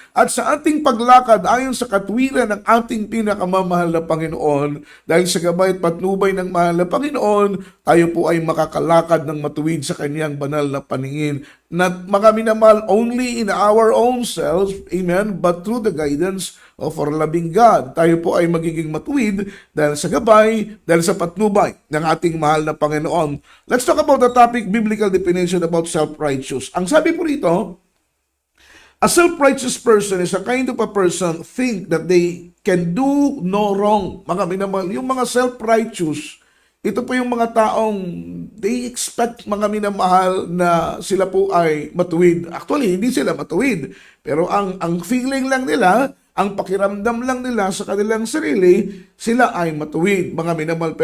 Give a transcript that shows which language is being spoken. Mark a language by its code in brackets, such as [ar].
[tl] At sa ating paglakad ayon sa katwiran ng ating pinakamamahal na Panginoon, dahil sa gabay at patnubay ng mahal na Panginoon, tayo po ay makakalakad ng matuwid sa Kanyang banal na paningin. [en] Not, [tl] mga minamahal, [en] only in our own selves, amen, but through the guidance of our loving God. [tl] Tayo po ay magiging matuwid dahil sa gabay, dahil sa patnubay ng ating mahal na Panginoon. [en] Let's talk about the topic, biblical definition about self-righteous. [tl] Ang sabi po rito, [en] a self-righteous person is a kind of a person think that they can do no wrong. [tl] Mga minamahal, yung mga self-righteous, ito po yung mga taong [en] they expect, [tl] mga minamahal, na sila po ay matuwid. Actually, hindi sila matuwid. Pero ang feeling lang nila, ang pakiramdam lang nila sa kanilang sarili, sila ay matuwid, mga minamahal.